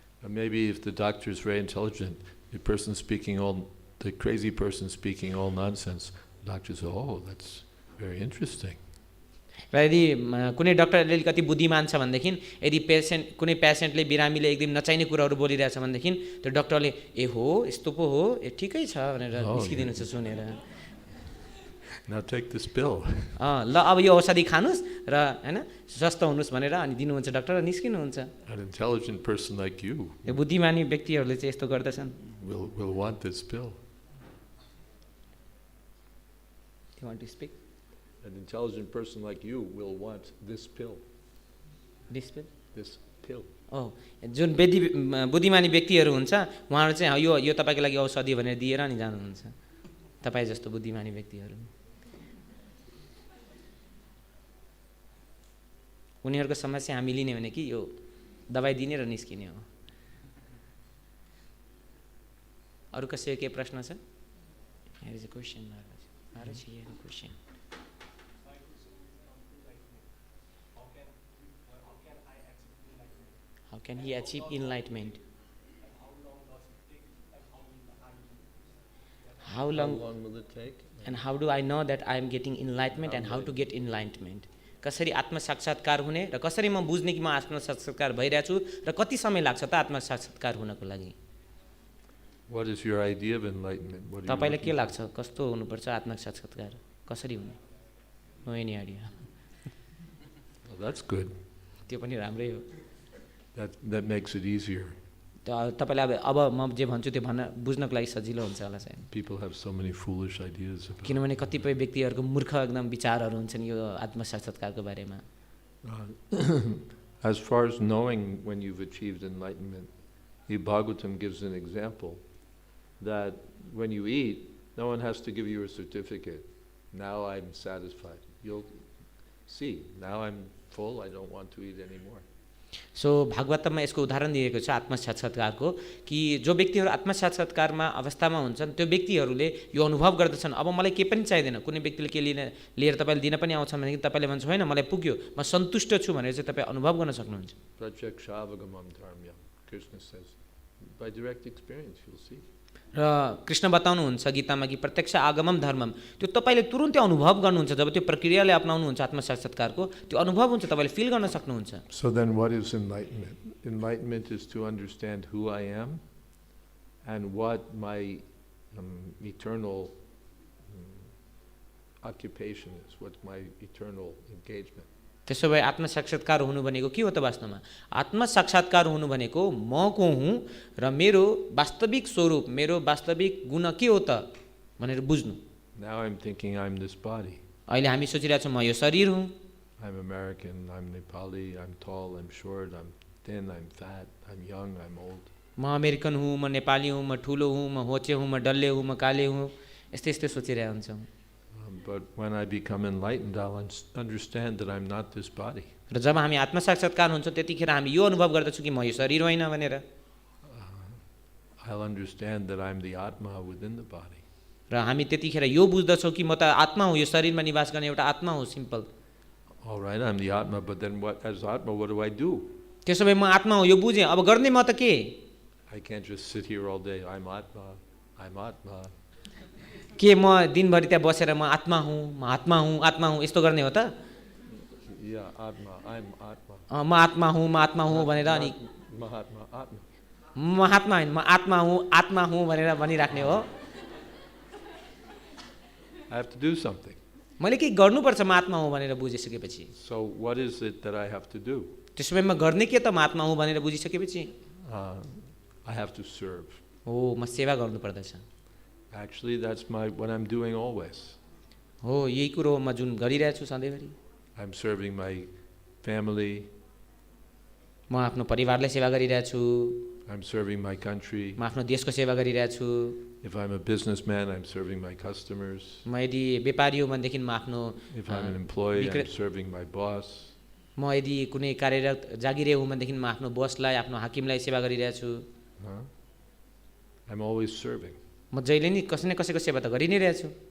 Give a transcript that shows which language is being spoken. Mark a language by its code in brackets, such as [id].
[en] Maybe if the doctor is very intelligent, the crazy person speaking all nonsense, the doctor says, oh, that's very interesting. [ne] र यदि कुनै डाक्टरले अलिकति बुद्धिमान छ भनेदेखि यदि कुनै पेशेन्टले बिरामीले एकदम नचाहिने कुराहरू बोलिरहेछ भनेदेखि त्यो डाक्टरले ए हो यस्तो पो हो ए ठिकै छ भनेर निस्किदिनुहुन्छ सुनेर। [en] Now take this pill. [ne] ल अब यो औषधि खानुस् र हैन स्वस्थ हुनुस् भनेर अनि दिनुहुन्छ डाक्टर र निस्किनुहुन्छ। [en] An intelligent person like you [ne] यो बुद्धिमानी व्यक्तिहरूले चाहिँ यस्तो गर्दछन्। [en] will want this pill. You want to speak? An intelligent person like you will want this pill. This pill? This pill. [ne] जुन बुद्धिमानी व्यक्तिहरू हुन्छ उहाँहरू चाहिँ यो यो तपाईँको लागि औषधि भनेर दिएर नि जानुहुन्छ। तपाईँ जस्तो बुद्धिमानी व्यक्तिहरू उनीहरूको समस्या हामी लिने भने कि यो दबाई दिने र निस्किने हो। अरू कसैको के प्रश्न छ? [en] Here is a question, Maharaj. Maharaj, here is a question. How can he achieve enlightenment? How long will it take? And how do I know that I am getting enlightenment and how to get enlightenment? [ne] कसरी आत्म साक्षात्कार हुने र कसरी म बुझ्ने कि म आत्म साक्षात्कार भइरहेको छु र कति समय लाग्छ त आत्म साक्षात्कार हुनको लागि? [en] What is your idea of enlightenment? What are [ne] तपाईलाई के लाग्छ कस्तो हुनुपर्छ आत्म साक्षात्कार कसरी हुने? [en] No any idea. Well, that's good. [ne] त्यो पनि राम्रै हो। [en] That makes it easier. [ne] तपाईलाई अब म जे भन्छु त्यो भन्न बुझ्नको लागि सजिलो हुन्छ होला सायद। [en] People have so many foolish ideas about. [ne] किनभने कतिपय व्यक्तिहरूको मूर्ख एकदम विचारहरू हुन्छन् यो आत्म साक्षात्कारको बारेमा। [en] As far as knowing when you've achieved enlightenment, the Bhagavatam gives an example that when you eat, no one has to give you a certificate. Now I'm satisfied. You'll see, now I'm full, I don't want to eat anymore. [ne] So भागवतमा यसको उदाहरण दिएको छ आत्म साक्षात्कारको कि जो व्यक्तिहरू आत्म साक्षात्कारमा अवस्थामा हुन्छन् त्यो व्यक्तिहरूले यो अनुभव गर्दछन् अब मलाई के पनि चाहिदैन। कुनै व्यक्तिले के लिएर तपाईले दिन पनि आउँछ भने तपाईले भन्छ होइन मलाई पुग्यो म सन्तुष्ट छु भनेर चाहिँ तपाईँ अनुभव गर्न सक्नुहुन्छ। [sa] Pratyakshāvagamam dharmyam, [en] Krishna says, by direct experience you'll see. [ne] र कृष्ण बताउनुहुन्छ गीतामा कि [sa] प्रत्यक्ष आगमम धर्मम [ne] त्यो तपाईले तुरुन्तै अनुभव गर्नुहुन्छ जब त्यो प्रक्रियाले अपनाउनुहुन्छ आत्म साक्षात्कारको त्यो अनुभव हुन्छ तपाईले फिल गर्न सक्नुहुन्छ। [en] So then what is enlightenment? Enlightenment is to understand who I am and what my eternal occupation is, what my eternal engagement. [ne] त्यसो भए आत्म साक्षात्कार हुनु भनेको के हो त वास्तवमा? आत्म साक्षात्कार हुनु भनेको म को हुँ र मेरो वास्तविक स्वरूप मेरो वास्तविक गुण के हो त भनेर बुझ्नु। [en] Now I'm thinking I'm this body. [ne] अहिले हामी सोचिरहेछौँ म यो शरीर हुँ। [en] I'm American, I'm Nepali, I'm tall, I'm short, I'm thin, I'm fat, I'm young, I'm old. [ne] म अमेरिकन हुँ, म नेपाली हुँ, म ठुलो हुँ, म होचे हुँ, म डल्ले हुँ, म काले हुँ, यस्तै यस्तै सोचिरहेको हुन्छौँ। [en] But when I become enlightened, I'll understand that I'm not this body. [ne] र जब हामी आत्म साक्षात्कार हुन्छ त्यतिखेर हामी यो अनुभव गर्दछौँ कि म यो शरीर होइन भनेर। [en] I'll understand that I'm the atma within the body. [ne] र हामी त्यतिखेर यो बुझ्दछौँ कि म त आत्मा हुँ यो शरीरमा निवास गर्ने एउटा आत्मा हुँ simple. [en] All right, I'm the atma, but then what? As atma, what do I do? [ne] त्यसो भए म आत्मा हुँ यो बुझेँ अब गर्ने म त के? [en] I can't just sit here all day. I'm atma, I'm atma. [ne] के म दिनभरि त्यहाँ बसेर म आत्मा हुँ म आत्मा हुँ आत्मा हुँ यस्तो गर्ने हो त? [en] Yeah, atma, I'm atma. [ne] म आत्मा हुँ भनेर अनि [en] Mahatma, atma. [ne] महात्मा होइन म आत्मा हुँ भनेर भनिराख्ने हो। [en] I have to do something. [ne] मैले के गर्नुपर्छ म आत्मा हुँ भनेर बुझिसकेपछि। [en] So what is it that I have to do? [ne] त्यसो भए म गर्ने के त म आत्मा हुँ भनेर बुझिसकेपछि? [en] I have to serve. [ne] हो म सेवा गर्नु पर्दछ। [en] Actually, that's what I'm doing always. [ne] हो यही कुरो म जुन गरिरहेको छु सधैँभरि। [en] I'm serving my family. [ne] म आफ्नो परिवारलाई सेवा गरिरहेको छु। [en] I'm serving my country. [ne] म आफ्नो देशको सेवा गरिरहेको छु। [en] If I'm a businessman, I'm serving my customers. [ne] म यदि व्यापारी हो भनेदेखि म आफ्नो [en] If I'm an employee, I'm serving my boss. [ne] म यदि कुनै कार्यरत जागिरे हुँ भनेदेखि म आफ्नो बसलाई आफ्नो हाकिमलाई सेवा गरिरहेको छु। [en] I'm always serving. [ne] म जहिले नि कसै न कसैको सेवा त गरि नै रहेछु।